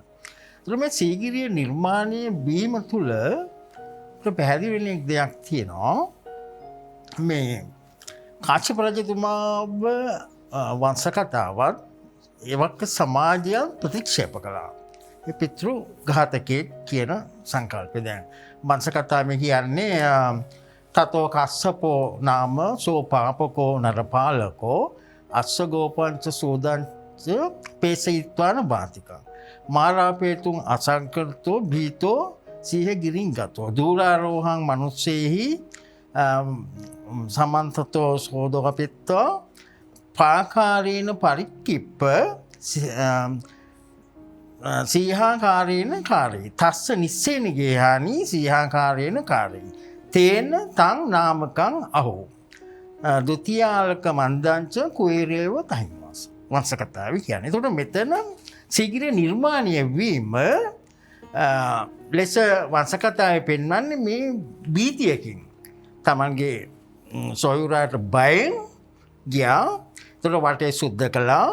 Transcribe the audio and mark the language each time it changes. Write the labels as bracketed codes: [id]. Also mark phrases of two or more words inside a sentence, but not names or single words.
[si] ඒතර මේ සීගිරිය නිර්මාණය වීම තුළ පැහැදිලි වෙන දෙයක් තියෙනවා. මේ කාශ්‍යප රජතුමාව වංශ කතාවත් ඒවක සමාජය ප්‍රතික්ෂේප කළා. ඒ පිතෘ ඝාතකයෙක් කියන සංකල්පය දැන් වංශ කතාවේ කියන්නේ [pi] තතෝ කස්සපෝ නාම සෝපාපකෝ නරපාලකෝ අස්සගෝපංච සෝදංච පේසයිත්වාන බාතිකං මාරාපේතුන් අසංකෘතෝ භීතෝ සීහ ගිරින් ගතෝ දූරාරෝහං මනුස්සේහි සමන්තතෝ සෝදකපිත්තෝ පාකාරේන පරික්කිප්ප සීහාකාරේන කාරී තස්ස නිස්සේන ගේහානි සීහාකාරේන කාරී තේන තං නාමකං අහෝ දුතියාලක මන්දංච කුවේරේව තහිමස් [si] වංශ කතාව කියන්නේ. එතකොට මෙතන සීගිරිය නිර්මාණය වීම ලෙස වංශ කතාවේ පෙන්වන්නේ මේ භීතියකින් තමන්ගේ සොයුරාට බයෙන් ගියා. එතකොට වටේ සුද්ධ කළා.